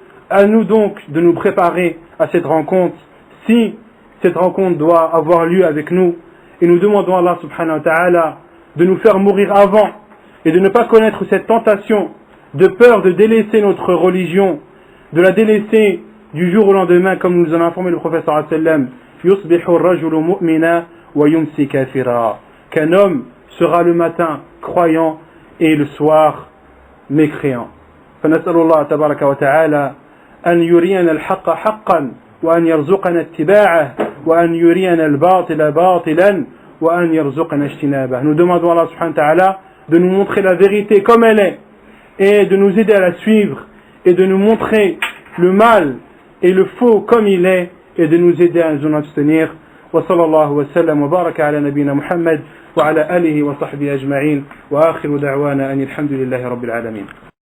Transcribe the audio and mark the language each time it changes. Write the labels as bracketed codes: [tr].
[fr] À nous donc de nous préparer à cette rencontre, si cette rencontre doit avoir lieu avec nous, et nous demandons à Allah subhanahu wa ta'ala de nous faire mourir avant et de ne pas connaître cette tentation de peur de délaisser notre religion, de la délaisser du jour au lendemain, comme nous en a informé le prophète sallallahu alayhi wa sallam, [ar] yusbihu ar-rajulu mu'mina wa yumsi kafira, [fr] qu'un homme sera le matin croyant et le soir mécréant. [ar] فنسأل الله تبارك وتعالى أن يرينا الحق حقا وأن يرزقنا اتباعه وأن يرينا الباطل باطلا وأن يرزقنا اجتنابه. [fr] Nous demandons à Allah subhanahu wa ta'ala de nous montrer la vérité comme elle est et de nous aider à la suivre et de nous montrer le mal et le faux comme il est et de nous aider à nous en abstenir. [ar] وصلى الله وسلم وبارك على نبينا محمد وعلى آله وصحبه أجمعين وآخر دعوانا أن الحمد لله رب العالمين.